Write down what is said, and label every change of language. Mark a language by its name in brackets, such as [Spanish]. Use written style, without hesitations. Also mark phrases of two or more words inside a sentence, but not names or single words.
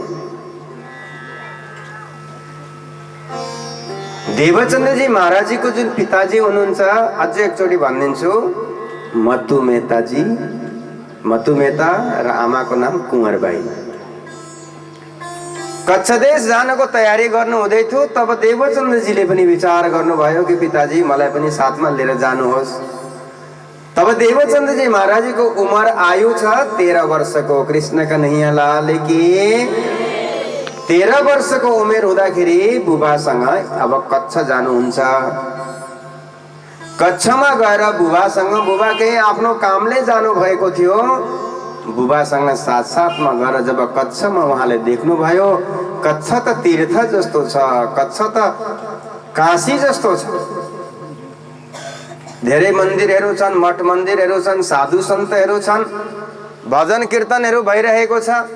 [Nepali] देवचन्द्रजी महाराजजीको जुन पिताजी हुनुहुन्छ, अझ एकचोटि भनिदिन्छु, मतु मेहताजी, मतु मेहता र आमाको नाम कुँवरबाई। कच्छ देश जानको तयारी गर्नु हुँदै थियो। तब देवचन्द्रजीले पनि विचार गर्नुभयो कि पिताजी मलाई पनि साथमा लिएर जानुहोस्। तब देवचन्द्रजी महाराजजीको उमेर आयु छ 13 वर्षको। [Hindi] कृष्ण कन्हैया लाल की [Nepali] 13 वर्षको उमेर हुँदाखेरि बुबासँग अब कच्छ जानुहुन्छ। कच्छमा गएर बुबासँग, बुबा केही आफ्नो कामले जानु भएको थियो, बुबासँग साथ साथमा गएर जब कच्छमा उहाँले देख्नुभयो, कच्छ त तीर्थ जस्तो छ, कच्छ त काशी जस्तो छ, धेरै मन्दिरहरू छन्, मठ मन्दिरहरू छन्, साधु सन्तहरू छन्, भजन कीर्तनहरू भइरहेको छ।